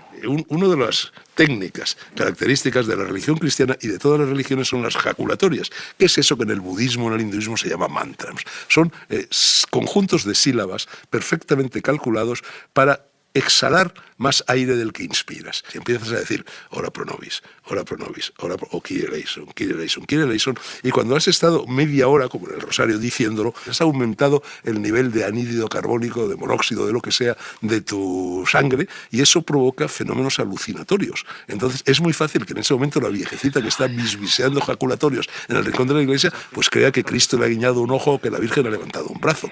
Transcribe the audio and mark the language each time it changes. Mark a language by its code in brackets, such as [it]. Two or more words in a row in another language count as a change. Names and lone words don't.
[es] Una de las técnicas características de la religión cristiana y de todas las religiones son las jaculatorias. ¿Qué es eso que en el budismo, en el hinduismo se llama mantras? Son conjuntos de sílabas perfectamente calculados para exhalar más aire del que inspiras. Si empiezas a decir [la] ora pro nobis, [es] ora o [el] Κύριε ἐλέησον, Κύριε ἐλέησον, Κύριε ἐλέησον, [es] y cuando has estado media hora, como en el rosario, diciéndolo, has aumentado el nivel de anhídrido carbónico, de monóxido, de lo que sea, de tu sangre, y eso provoca fenómenos alucinatorios. Entonces es muy fácil que en ese momento la viejecita que está bisbiseando jaculatorios en el rincón de la iglesia, pues crea que Cristo le ha guiñado un ojo o que la Virgen ha levantado un brazo.